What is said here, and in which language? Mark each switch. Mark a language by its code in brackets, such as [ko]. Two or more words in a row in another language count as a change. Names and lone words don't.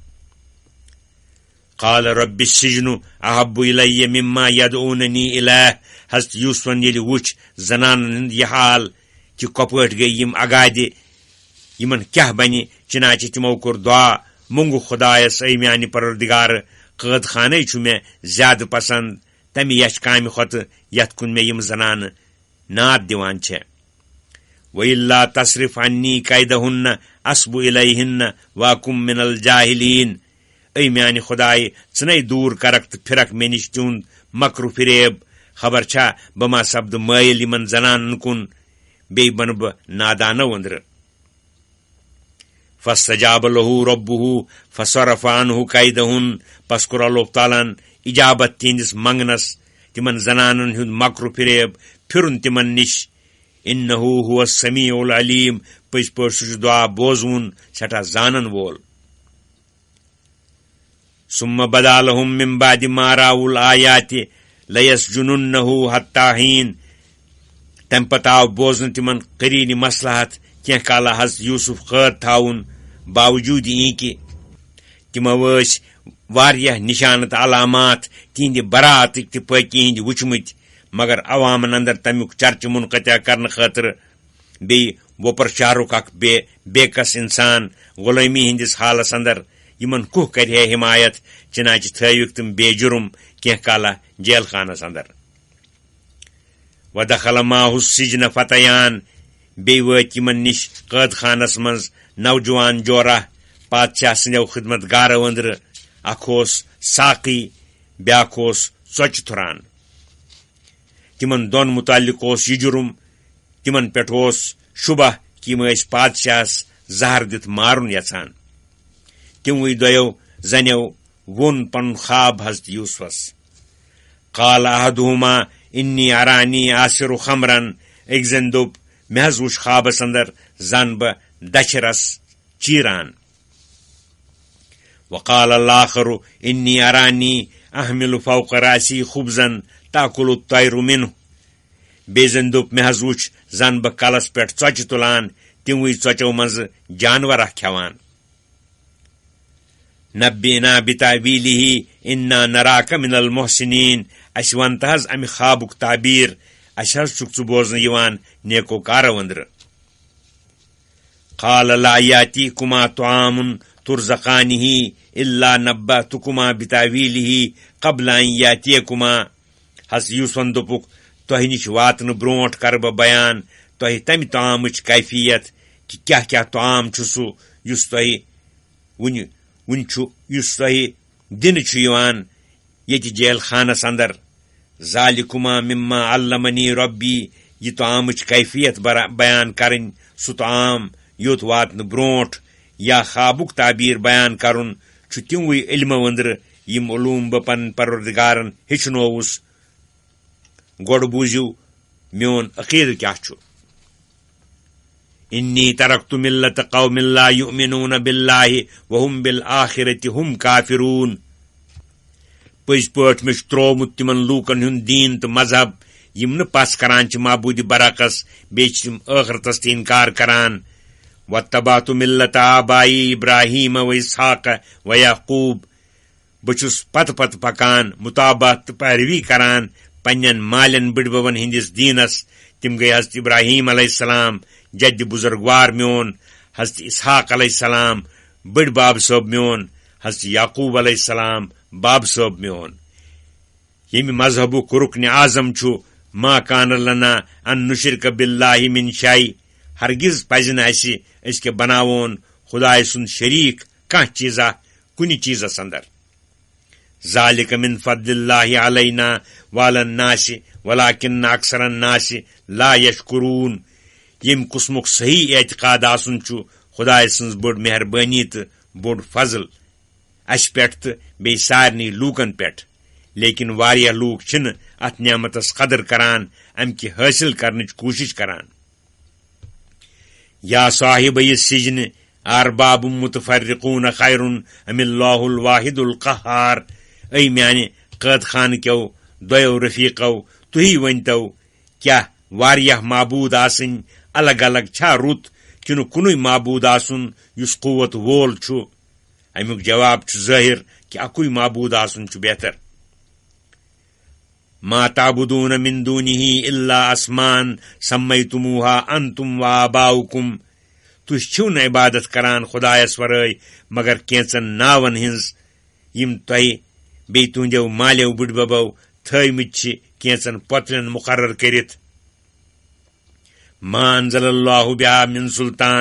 [ar] قال رب السجن احب الی مما یدعوننی الیہ [ks] حضرت یوٗسفن ییٚلہِ وُچھ زنانن ہُنٛد یہِ حال کہِ کۄپٲٹھۍ گٔیہِ یِم اگادِ یِمن کیٛاہ بنہِ چنانچہِ تِمو کوٚر دعا مونٛگُکھ خۄدایس اے میانہِ پروردگارٕ قٲد خانے چھُ مےٚ زیادٕ پسند تمہِ یچھ کامہِ کھۄتہٕ یتھ کُن مےٚ یِم زنانہٕ ناد دِوان چھےٚ [ar] وَإِلَّا تَصْرِفْ عَنِّي كَيْدَهُنَّ أَصْبُ إِلَيْهِنَّ وَأَكُن مِّنَ الْجَاهِلِينَ [ks] اے میانہِ خۄداے ژٕنَے دوٗر کرکھ تہٕ پھِرکھ مےٚ نِش تِہُنٛد مکرُ فریب خبر چھا بہٕ ما سپدٕ مٲیِل یِمن زنانن کُن بیٚیہِ بنہٕ بہٕ نادانو أنٛدرٕ [ar] فاستجاب له ربه فصرف عنه كيدهن [ks] پس کوٚر اللہ تعالیٰ ہن اجابت تِہنٛدِس منگنس تِمن زنانن ہُنٛد مکرُ فریب پھِرُن تِمن نِش [ar] انه هو السمیع العلیم [ks] پٔزۍ پٲٹھۍ سُہ چھُ دعا بوزوُن سٮ۪ٹھاہ زانن وول [ar] ثم بدا لهم من بعد ما رأوا الآیات لیسجننه حتى حین [ks] تمہِ پتہٕ آو بوزنہٕ تِمن قریٖنہِ مصلحت کینٛہہ کالہ حضرت یوٗسف قٲد تھاوُن باوجوٗد یی کہِ تِمو ٲسۍ واریاہ نشانہٕ تہٕ علامات تِہنٛدِ براتٕکۍ تہٕ پٲکی ہٕنٛدۍ وٕچھمٕتۍ مگر عوامن اندر تمیُک چرچہٕ منقطع کرنہٕ خٲطرٕ بیٚیہِ وۄپر شہرُک اکھ بیکس انسان غلٲمی ہٕنٛدِس حالس اندر یِمن کُہ کرِ ہے حمایت چنانچہِ تھٲوِکھ تِم بے جُرم کینٛہہ کالہ جیل خانس اندر [ar] ودخل معه السجن فتیان [ks] بیٚیہِ وٲتۍ یِمن نِش قٲد خانس منٛز نوجوان جورہ بادشاہ سٕنٛدیو خدمت گارو أنٛدرٕ اکھ اوس ساقی بیٛاکھ اوس ژۄچہِ تھُران تِمن دۄن مُتعلق اوس یہِ جُرم تِمن پٮ۪ٹھ اوس شُبہ کہِ یِم ٲسۍ بادشاہس زہر دِتھ مارُن یژھان تِموٕے دۄیو زنیو وون پن خواب حضرت یوسفس. [ar] قال احدہما انی ارانی آصر خمرن. [ks] ایک زن دوٚپ مےٚ حظ وُچھ خوابس اندر زن بہٕ دچھِ رس چیران. [ar] وقال الآخر انی ارانی احمل فوق راسی خبزا تاکل الطیر منہ. [ks] بیٚیہِ زن دوٚپ مےٚ حظ وُچھ زن بہٕ کلس پٮ۪ٹھ ژۄچہِ تُلان تِموٕے ژۄچو منٛزٕ جانورا کھٮ۪وان. [ar] نبئنا بتاویلہ انا نراک من المحسنین. [ks] اسہِ ون تہٕ حظ امہِ خوابُک تعبیٖر، اسہِ حظ چھُکھ ژٕ بوزنہٕ یِوان نیکو کارو أنٛدرٕ. [ar] قال لا یاتیکما طعام ترزقانہ الا نبأتکما بتاویلہ قبل ان یاتیکما. [ks] حضرت یوسفن دوٚپُکھ تۄہہِ نِش واتنہٕ برونٛٹھ کرٕ بہٕ بیان تۄہہِ تمہِ طعامٕچ کیفیت کہِ کیٛاہ کیٛاہ طعام چھُ سُہ یُس تۄہہِ وُنہِ چھُ یُس تۄہہِ دِنہٕ چھُ یِوان ییٚتہِ جیل خانس اندر. [ar] ذالکما مما علمنی ربی. [ks] یہ طعامٕچ کیفیت بیان کرٕنۍ سُہ طعام یوٚت واتنہٕ برونٛٹھ یا خوابُک تعبیٖر بیان کرُن چھُ تِموٕے علمو أنٛدرٕ یِم علوٗم بہٕ پنٕنۍ پروردگارن ہیٚچھنووُس. گۄڈٕ بوٗزِو میون عقیدٕ کیٛاہ چھُ. [ar] انی ترکت ملت قوم لا یؤمنون باللہ وہم بالآخرۃ ہم کافرون. [ks] پٔزۍ پٲٹھۍ مےٚ چھُ تروومُت تِمن لوٗکن ہُنٛد دیٖن تہٕ مذہب یِم نہٕ پس کران چھِ معبوٗدِ برعکس بیٚیہِ چھِ تِم ٲخرتس تہِ انکار کران. [ar] واتبعت ملت آبائی ابراہیم و اسحاق و یعقوب. [ks] بہٕ چھُس پتہٕ پتہٕ پکان مطابعت تہٕ پیروی کران پننٮ۪ن مالٮ۪ن بٕڈببن ہٕنٛدِس دیٖنس. تِم گٔیہِ حضرت ابراہیم [ar] علیہ السلام [ks] جدِ بزرگوار میون، حضرت اسحاق [ar] علیہ السلام [ks] بٔڈ باب صٲب میون، حضرت یعقوب [ar] علیہ السلام [ks] باب صٲب میون. ییٚمہِ مذہبُک رُکنہِ اعظم چھُ [ar] ما کان لنا ان نشرک باللہ من شیء. [ks] ہرگز پزِ نہٕ اسہِ أسۍ کیٛاہ بناوون خدایہِ سُنٛد شریٖک کانٛہہ چیٖزا کُنہِ چیٖزس اندر. [ar] ذالک من فضل اللہ علینا وعلی الناس ولکن اکثر الناس لا یشکرون. [ks] ییٚمہِ قٕسمُک صحیح اعتقاد آسُن چھُ خدایہِ سٕنٛز بٔڈ مہربٲنی تہٕ بوٚڈ فضل اسہِ پٮ۪ٹھ تہٕ بیٚیہِ سارنٕے لوٗکن پٮ۪ٹھ. لیکن واریاہ لوٗکھ چھِنہٕ اتھ نعمتس قدر کران، امہِ کہِ حٲصِل کرنٕچ کوٗشش کران. [ar] یا صاحب السجن ارباب متفرقون خیر ام اللہ الواحد القہار. [ks] اے میانہِ قٲد خانہٕ کیو دۄیو رفیقو، تُہی ؤنۍتو کیٛاہ واریاہ معبوٗد آسٕنۍ الگ الگ چھا رُت کِنہٕ کُنُے معبوٗد آسُن یُس قوت وول چھُ؟ امیُک جواب چھُ ظٲہر کہِ اکُے معبوٗد آسُن چھُ بہتر. [ar] ما تعبدون من دونه الا اسمان سمیتموہا انتم و آباؤکم. [ks] تُہۍ چھِو نہٕ عبادت کران خدایس ورٲے مگر کینژن ناون ہٕنٛز یِم تۄہہِ بیٚیہِ تُہنٛدیو مالیو بٕڈببو تھٲومٕتۍ چھِ کینژن پۄتلٮ۪ن مقرر کٔرِتھ. [ar] ما انزل اللہ بہا من سلطان.